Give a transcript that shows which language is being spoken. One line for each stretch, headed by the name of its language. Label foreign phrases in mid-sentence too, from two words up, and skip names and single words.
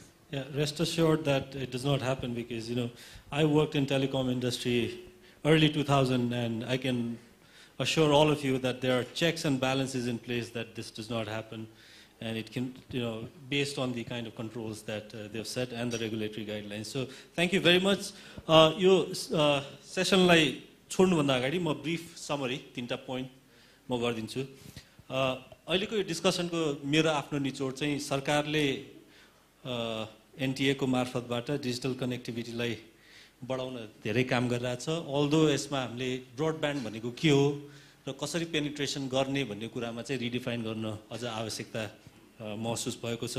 English: Yeah, rest assured that it does not happen because I worked in telecom industry early 2000, and I can assure all of you that there are checks and balances in place that this does not happen. And it can, based on the kind of controls that they've set and the regulatory guidelines. So thank you very much.
Nepali: यो session लाई छोड्नु भन्दा अगाडि मा
English: brief summary
Nepali: 3 point मा गर्दिन्छु. अहिलेको यो डिस्कसनको मेरो आफ्नो निचोड चाहिँ सरकारले एनटीए को मार्फतबाट
English: digital connectivity
Nepali: बढाउन धेरै काम गरिरहेछ. अल्दो यसमा हामीले ब्रोडब्यान्ड भनेको के हो र कसरी पेनिट्रेसन गर्ने भन्ने कुरामा चाहिँ रिडिफाइन गर्न अझ आवश्यकता महसुस भएको छ.